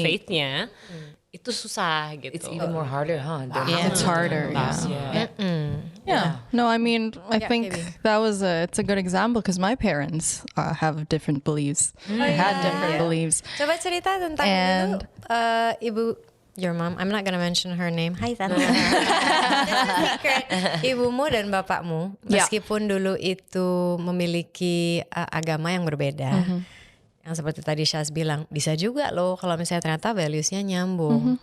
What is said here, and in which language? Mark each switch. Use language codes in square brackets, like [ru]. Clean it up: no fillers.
[id] faith-nya, itu susah gitu. [en] It's even more harder, huh? It's harder. Yeah. No, I mean, I think that was it's a good example because my parents have different beliefs. They had different beliefs. [id] Coba cerita tentang [en] And- [id] itu, Ibu [en] your mom, I'm not gonna mention her name. [id] Hai tante. [en] That's a secret. [id] Ibumu dan bapakmu, meskipun dulu itu memiliki agama yang berbeda. Yang seperti tadi Syaz bilang, bisa juga loh kalau misalnya ternyata values-nya nyambung.